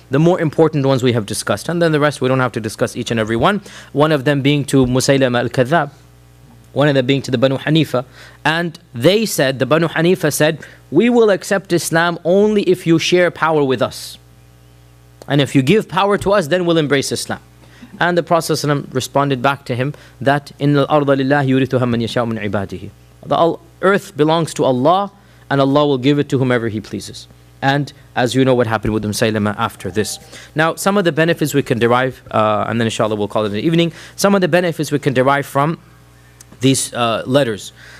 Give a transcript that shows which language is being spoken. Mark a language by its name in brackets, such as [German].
[English] The more important ones we have discussed, and then the rest we don't have to discuss each and every one. One of them being to Musaylama al-Kadhab, one of them being to the Banu Hanifa. And they said, the Banu Hanifa said, we will accept Islam only if you share power with us. And if you give power to us, then we'll embrace Islam. And the Prophet ﷺ responded back to him that, [Arabic] إِنَّ الْأَرْضَ لِلَّهِ يُورِثُهَا مَنْ يَشَاءُ مِنْ عِبَادِهِ. [English] The earth belongs to Allah, and Allah will give it to whomever He pleases. And as you know, what happened with Musaylama after this. Now, some of the benefits we can derive, and then inshallah we'll call it an evening, some of the benefits we can derive from these letters.